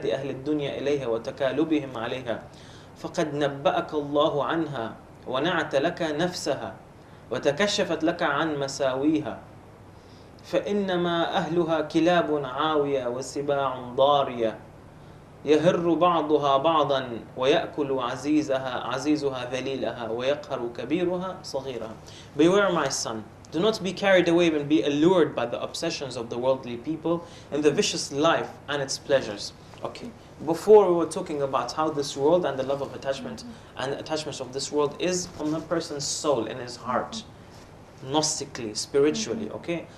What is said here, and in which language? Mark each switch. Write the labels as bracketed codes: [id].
[ar] الدنيا إليها وتكالبهم عليها فقد نبأك الله عنها ونعت لك نفسها وتكشفت لك عن مساويها فإنما أهلها كلاب عاوية وسباع ضارية يهر بعضها بعضا ويأكل عزيزها ذليلها ويقهر كبيرها صغيرها. [en] Beware, my son, do not be carried away and be allured by the obsessions of the worldly people and the vicious life and its pleasures. Okay, before we were talking about how this world and the love of attachment and attachments of this world is on the person's soul, in his heart, gnostically, spiritually, okay?